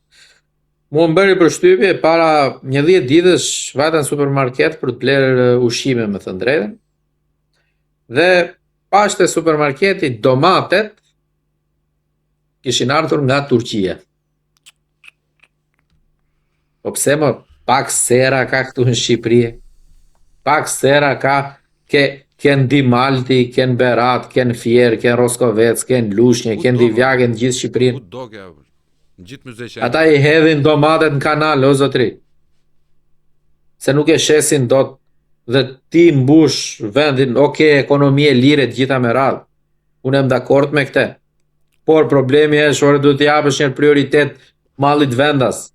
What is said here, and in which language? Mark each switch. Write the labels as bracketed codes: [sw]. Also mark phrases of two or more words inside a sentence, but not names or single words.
[sq] Mua më bëri përshtypje para 10 ditësh vajta në supermarket për të blerë ushqime me thënë drejtën. Dhe pashte supermarketi domatet kishin ardhur nga Turqia. Po pse më pak sera ka këtu në Shqipëri? Pak sera ka ken Dimalti, ken Berat, ken Fier, ken Roskovec, ken Lushnjë, ken Divjak, në gjithë Shqipërinë. Ku do kjo? Gjithë mëzheqe. Ata i hedhin domatet në kanal, o zotri. Se nuk e shesin dot dhe ti mbush vendin, ekonomie lire të gjitha me radhë. Unë jam dakord me këtë. Por problemi është ore duhet t'i japësh një prioritet mallit vendas.